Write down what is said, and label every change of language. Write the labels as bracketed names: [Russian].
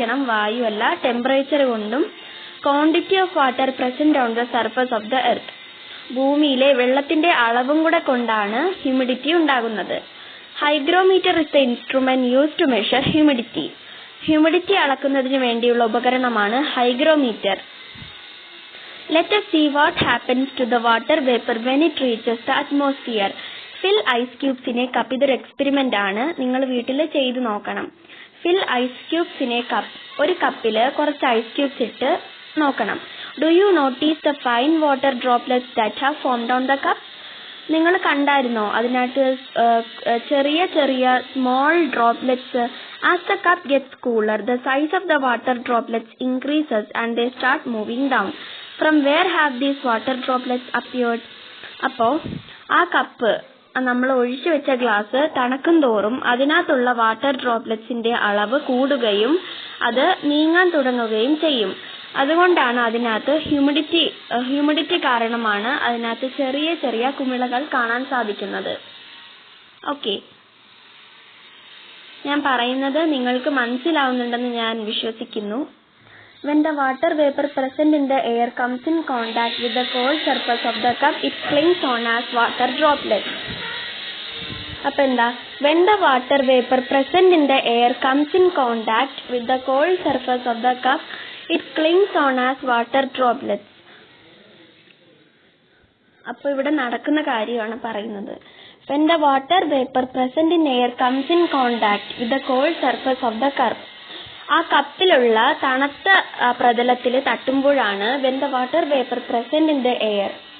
[Malayalam] വായു അല്ല, ടെമ്പറേച്ചർ കൊണ്ടും quantity of water present on the surface of the earth, ഭൂമിയിലെ വെള്ളത്തിന്റെ അളവും കൂടെ കൊണ്ടാണ് ഹ്യൂമിഡിറ്റി ഉണ്ടാകുന്നത്. [English] Hygrometer is the instrument use to measure humidity. [Malayalam] Humidity അളക്കുന്നതിന് വേണ്ടിയുള്ള ഉപകരണമാണ് hygrometer. [English] Let us see what happens to the water vapor when it reaches the atmosphere. Fill ice cubes in a cup. [Malayalam] ഇതൊരു experiment ആണ്, നിങ്ങൾ വീട്ടിൽ ചെയ്തു നോക്കണം. [English] Fill ice cubes in a cup. [Malayalam] ഒരു കപ്പില് കുറച്ച് ഐസ് ക്യൂബ്സ് ഇട്ട് നോക്കണം. [English] Do you notice the fine water droplets that have formed on the cup? [Malayalam] നിങ്ങൾ കണ്ടായിരുന്നോ അതിനകത്ത് ചെറിയ [English] small droplets? As the cup gets cooler, the size of the water droplets increases and they start moving down. From where have these water droplets appeared? [Malayalam] അപ്പോ ആ cup, നമ്മൾ ഒഴിച്ചു വെച്ച glass തണുക്കും തോറും അതിനകത്തുള്ള വാട്ടർ ഡ്രോപ്ലെറ്റ്സിന്റെ അളവ് കൂടുകയും അത് നീങ്ങാൻ തുടങ്ങുകയും ചെയ്യും. അതുകൊണ്ടാണ് അതിനകത്ത് ഹ്യൂമിഡിറ്റി കാരണമാണ് അതിനകത്ത് ചെറിയ കുമിളകൾ കാണാൻ സാധിക്കുന്നത്. ഓക്കെ, ഞാൻ പറയുന്നത് നിങ്ങൾക്ക് മനസ്സിലാവുന്നുണ്ടെന്ന് ഞാൻ വിശ്വസിക്കുന്നു. [English] When the water vapor present in the air comes in contact with the cold surface of the cup, it clings on as water droplets. [Malayalam] അപ്പൊ എന്താ, [English] when the water vapor present in the air comes in contact with the cold surface of the cup, it clings on as water droplets. [Malayalam] അപ്പൊ ഇവിടെ നടക്കുന്ന കാര്യമാണ് പറയുന്നത്. [English] When the water vapor present in air comes in contact with the cold surface of the cup, [Malayalam] ആ കപ്പിലുള്ള തണുത്ത പ്രതലത്തിൽ തട്ടുമ്പോഴാണ് [English] when the water vapor present in the air.